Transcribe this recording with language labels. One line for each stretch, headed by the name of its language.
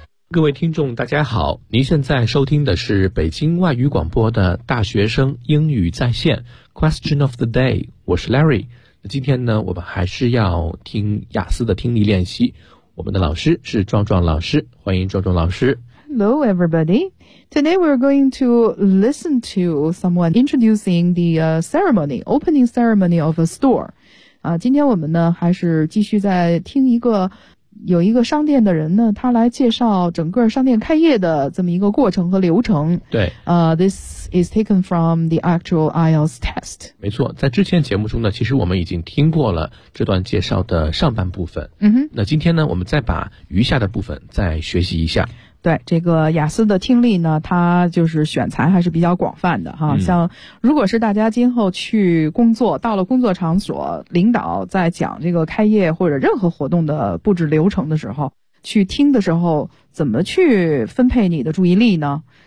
Chinese: 各位听众大家好，您现在收听的是北京外语广播的大学生英语在线 Question of the day， 我是 Larry。今天呢，我们还是要听雅思的听力练习。我们的老师是壮壮老师，欢迎壮壮老师。
English: Hello, everybody. Today we're going to listen to someone introducing the ceremony, opening ceremony of a store.
Chinese: 啊，今天我们呢还是继续在听一个有一个商店的人呢，他来介绍整个商店开业的这么一个过程和流程。对，
English: This is taken from the actual IELTS test.
Chinese: 没错，在之前节目中呢，其实我们已经听过了这段介绍的上半部分。嗯哼，那今天呢，我们再把余下的部分再学习一下。对，这个雅思的听力呢，它就是选材还是比较广泛的哈。像如果是大家今后去工作，到了工作场所，领导在讲这个开业或者任何活动的布置流程的时候，去听的时候，怎么去分配你的注意力呢？